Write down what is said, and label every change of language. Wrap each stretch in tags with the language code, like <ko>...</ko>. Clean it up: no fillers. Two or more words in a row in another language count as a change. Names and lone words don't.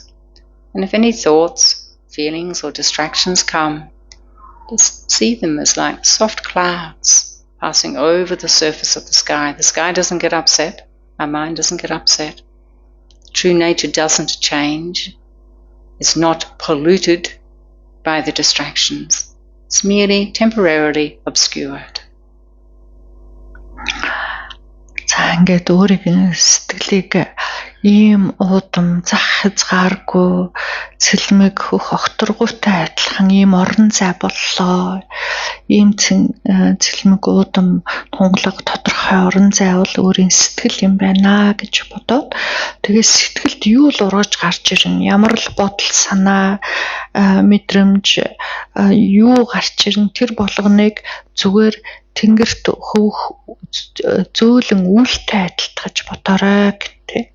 <en>And if any thoughts, feelings or distractions come, just see them as like soft clouds passing over the surface of the sky. The sky doesn't get upset. Our mind doesn't get upset. True nature doesn't change. It's not polluted by the distractions. It's merely temporarily obscured.</en> <mn>За ингээд өөрийн сэтгэлийг ийм уудам зах хязгааргүй цэлмэг хөх огторгуйтай адилхан ийм орон зай боллоо. Ийм цэлмэг уудам тунгалаг тодорхой орон зай бол өөрийн сэтгэл юм байна гэж бодоод тэгээд сэтгэлд юу л ургаж гарч ирнэ, ямар л бодол санаа мэдрэмж юу гарч ирнэ тэр болгоныг зүгээр тэнгэрт хөвөх зөөлөн үлтэй адилтгаж бодорой гэдэг.</mn>